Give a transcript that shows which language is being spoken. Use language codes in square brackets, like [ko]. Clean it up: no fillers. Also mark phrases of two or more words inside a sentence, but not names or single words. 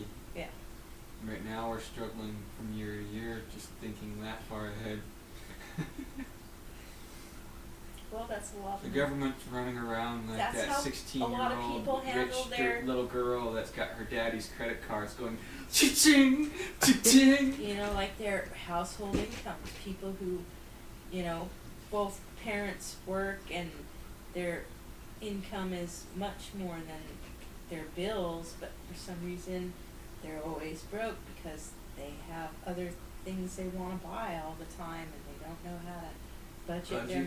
[en] Yeah. Right now we're struggling from year to year, just thinking that far ahead. That's a lot. The government's running around like That's that how 16-year-old people handle rich their- little girl that's got her daddy's credit cards going cha-ching, cha-ching. You know, like their household incomes, people who, you know, both parents work and their income is much more than their bills, but for some reason they're always broke because they have other things they want to buy all the time and they don't know how to budget their